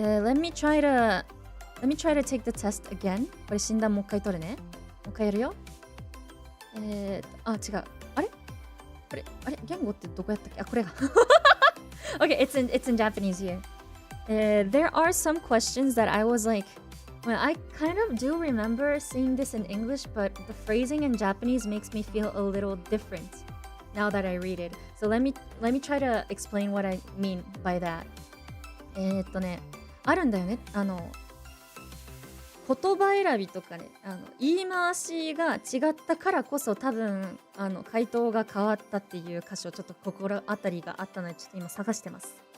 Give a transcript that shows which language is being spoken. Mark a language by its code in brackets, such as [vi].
[en] Let me try to take the test again. [ja] これ診断もう一回取るね。もう一回やるよ。違う。あれ言語ってどこやったっけ？あ、これが。 [en] Okay, it's in Japanese here. There are some questions that I was like, well, I kind of do remember seeing this in English, but the phrasing in Japanese makes me feel a little different now that I read it. So let me try to explain what I mean by that. [ja] あるんだよね。言葉選びとかね、言い回しが違ったからこそ多分回答が変わったっていう箇所、ちょっと心当たりがあったのでちょっと今探してます。